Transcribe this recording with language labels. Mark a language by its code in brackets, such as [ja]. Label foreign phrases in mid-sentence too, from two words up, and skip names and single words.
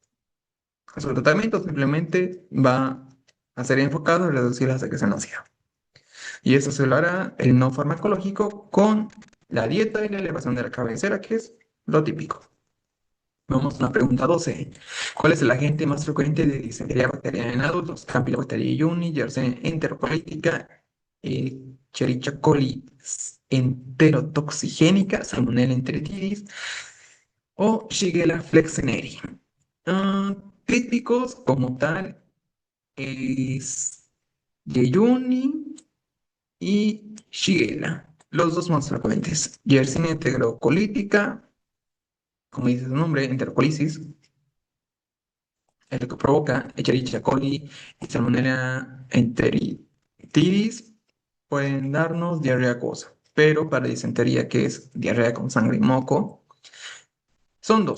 [es] Su tratamiento simplemente va a ser enfocado en reducir la secreción ósea. Y eso se lo hará el no farmacológico con la dieta y la elevación de la cabecera, que es lo típico. Vamos a una pregunta 12. ¿Cuál es el agente más frecuente de disentería bacteriana en adultos? Campylobacteria jejuni, Yersinia enterocolítica, Escherichia coli enterotoxigénica, Salmonella enteritidis o Shigella flexneri. Ah, típicos como tal es Yeyuni y Shigella. Los dos más frecuentes. Yersinia enterocolítica, como dice su nombre, enterocolisis, es lo que provoca Escherichia coli y Salmonella enteritidis pueden darnos diarrea acuosa, pero para disentería, que es diarrea con sangre y moco, son dos.